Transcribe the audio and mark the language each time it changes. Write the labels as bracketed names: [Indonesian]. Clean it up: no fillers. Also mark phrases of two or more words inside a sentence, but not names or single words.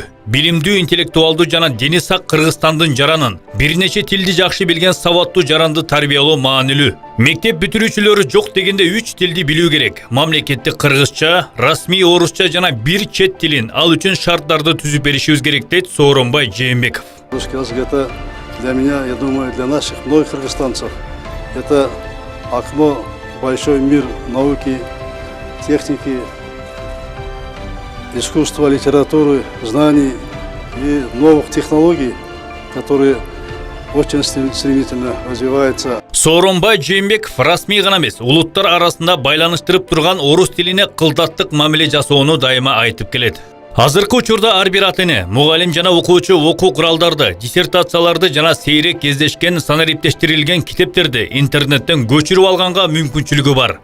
[Kyrgyz] Билимдүү, интеллектуалдуу жана дени сак Кыргызстандын жаранын, бир нече тилди жакшы билген сабаттуу жаранды тарбиялоо маанилүү. Мектеп бүтүрүүчүлөрү жок дегенде 3 тилди билүү керек. Мамлекеттик кыргызча, расмий орусча жана бир чет тилин, ал үчүн шарттарды түзүп беришибиз керек дейт Сооронбай Жээнбеков. [Russian] Русский язык — это для меня, я думаю, для наших многих кыргызстанцев, это окно, большой мир науки, техники, искусства, литературы, знаний и новых технологий, которые очень стремительно развиваются. [Kyrgyz] Сооронбай Жээнбеков расмий гана эмес, улуттар арасында байланыштырып турган орус тилине кылдаттык мамиле жасоону дайыма айтып келет. Азыркы учурда ар бир ата-эне, мугалим жана окуучу окуу куралдарды, диссертацияларды жана сейрек кездешкен санариптештирилген китептерди интернеттен көчүрүп алганга мүмкүнчүлүгү бар.